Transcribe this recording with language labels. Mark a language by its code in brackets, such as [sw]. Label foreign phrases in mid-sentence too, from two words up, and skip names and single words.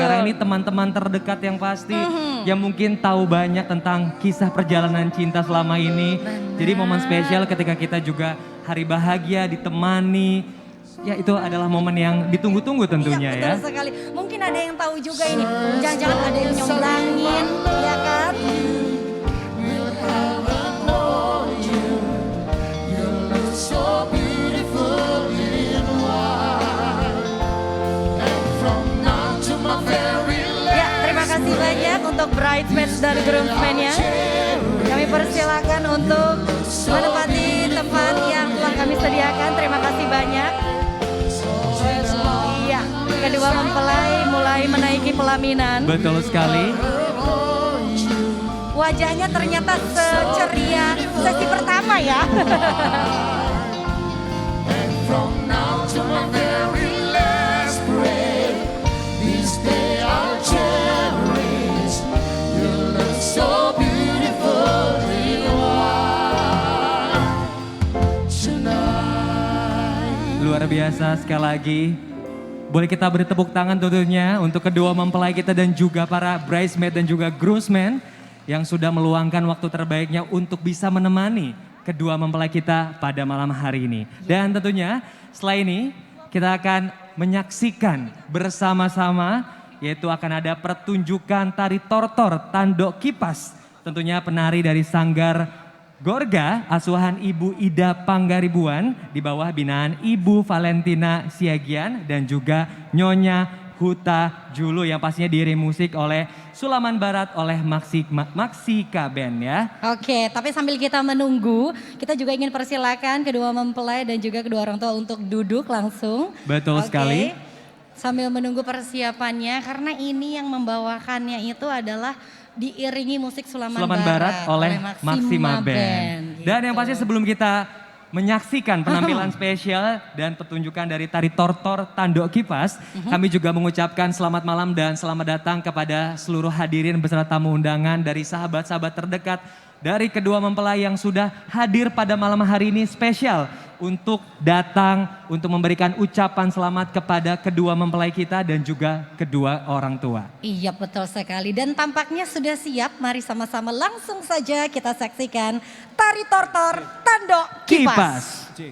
[id] Sekarang ini teman-teman terdekat yang pasti yang mungkin tahu banyak tentang kisah perjalanan cinta selama ini. Jadi momen spesial ketika kita juga hari bahagia ditemani. Ya itu adalah momen yang ditunggu-tunggu tentunya Iya, betul sekali. Mungkin ada yang tahu juga ini. Jangan-jangan ada yang nyomblangin, ya kan? [en] Will ever know you. You look so beautiful in white. And from now to my very [id] Ya, terima kasih banyak untuk bridesmaids dan groomsmen-nya. Kami persilakan untuk menempati tempat yang telah kami sediakan. Terima kasih banyak. Iya, kedua mempelai mulai menaiki pelaminan. Betul sekali. Wajahnya ternyata seceria sesi pertama ya. [en] And from now to my very last breath, this day I'll cherish. You look so beautiful in white tonight. [id] Luar biasa sekali lagi. Boleh kita beri tepuk tangan tentunya untuk kedua mempelai kita dan juga para bridesmaid dan juga groomsmen yang sudah meluangkan waktu terbaiknya untuk bisa menemani kedua mempelai kita pada malam hari ini. Dan tentunya setelah ini kita akan menyaksikan bersama-sama yaitu akan ada pertunjukan tari tortor Tandok Kipas. Tentunya penari dari Sanggar Gorga, asuhan Ibu Ida Panggaribuan di bawah binaan Ibu Valentina Siagian dan juga Nyonya Huta Julu yang pastinya diiringi musik oleh Sulaman Barat oleh Maksika Band ya. Oke, tapi sambil kita menunggu, kita juga ingin persilakan kedua mempelai dan juga kedua orang tua untuk duduk langsung. Betul Oke. sekali. Sambil menunggu persiapannya, karena ini yang membawakannya itu adalah diiringi musik Sulaman Barat oleh Maksima Band. Dan yang pasti sebelum kita menyaksikan penampilan spesial dan pertunjukan dari tari tortor Tandok Kipas. Kami juga mengucapkan selamat malam dan selamat datang kepada seluruh hadirin beserta tamu undangan dari sahabat-sahabat terdekat dari kedua mempelai yang sudah hadir pada malam hari ini spesial untuk datang untuk memberikan ucapan selamat kepada kedua mempelai kita dan juga kedua orang tua. Iya betul sekali dan tampaknya sudah siap. Mari sama-sama langsung saja kita saksikan tari tortor Tandok Kipas.